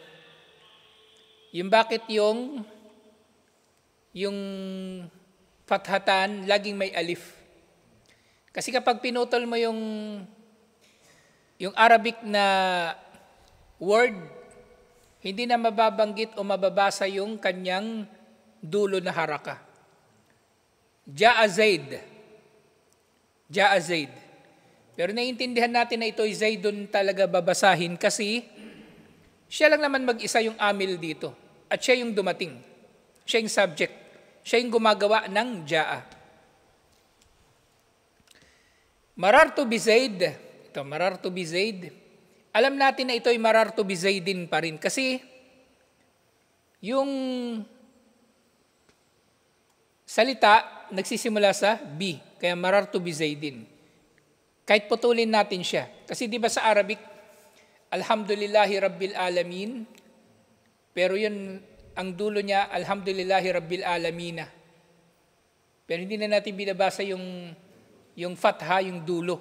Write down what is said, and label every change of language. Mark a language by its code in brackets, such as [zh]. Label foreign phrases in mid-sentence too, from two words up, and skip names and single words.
[tl] Yung bakit yung fathatan laging may alif. Kasi kapag pinutol mo yung Arabic na word, hindi na mababanggit o mababasa yung kanyang dulo na haraka. [ar] جاء زيد. جاء زيد. [tl] Pero naiintindihan natin na ito ay Zaidun talaga babasahin kasi siya lang naman mag-isa yung amil dito. At siya yung dumating. Siya yung subject. Siya yung gumagawa ng ja'a. [ar] مررت بزيد. Ito, مررت بزيد. [tl] Alam natin na ito ay [ar] مررت بزيدٍ [tl] pa rin. Kasi yung salita nagsisimula sa bi. [ar] Kaya مررت بزيدٍ. [tl] Kahit putulin natin siya. Kasi di ba sa Arabic, [ar] الحمد لله رب العالمين, [tl] pero yun, ang dulo niya, [ar] الحمد لله رب العالمينَ. [tl] Pero hindi na natin binabasa yung fatha, yung dulo.